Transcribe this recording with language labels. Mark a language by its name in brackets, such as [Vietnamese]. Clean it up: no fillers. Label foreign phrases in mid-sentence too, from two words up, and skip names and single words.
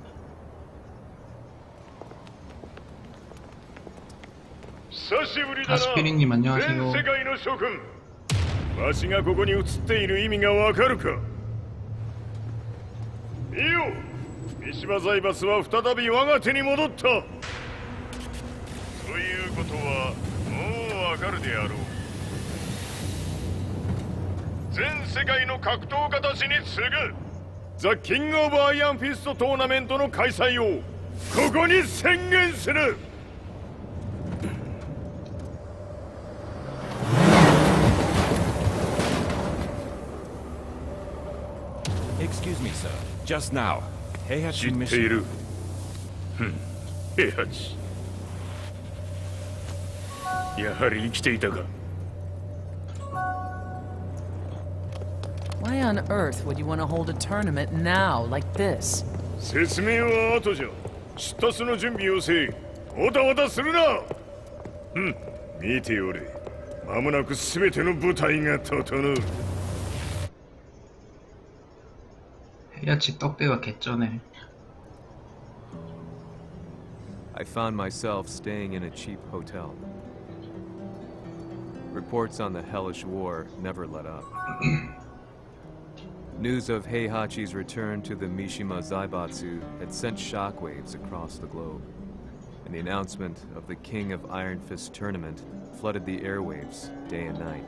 [Japanese] 久しぶりだな。 [Korean] 아스피린님 안녕하세요. [Japanese] 全世界の諸君、わしがここに映っている意味がわかるか。いいよ、三島財閥は再び我が手に戻った。ということはもうわかるであろう。全世界の格闘家たちに次ぐザ・キング・オブ・アイアンフィストトーナメントの開催をここに宣言する。 [English] Excuse me, sir. Just now, [Japanese] 知 Heihachi ってい [English] mission. [Japanese] る。平八、やはり生きていたか。 [English] Why on earth would you want to hold a tournament now, like this? [Japanese] 説明は後じゃ。出立の準備をせい。おたわたするな。見ておれ。間もなく全ての部隊が整う。 [Korean] 헤야치 떡배가 개쩌네. [English] I found myself staying in a cheap hotel. Reports on the hellish war never let up. News of Heihachi's return to the Mishima Zaibatsu had sent shockwaves across the globe, and the announcement of the King of Iron Fist tournament flooded the airwaves day and night.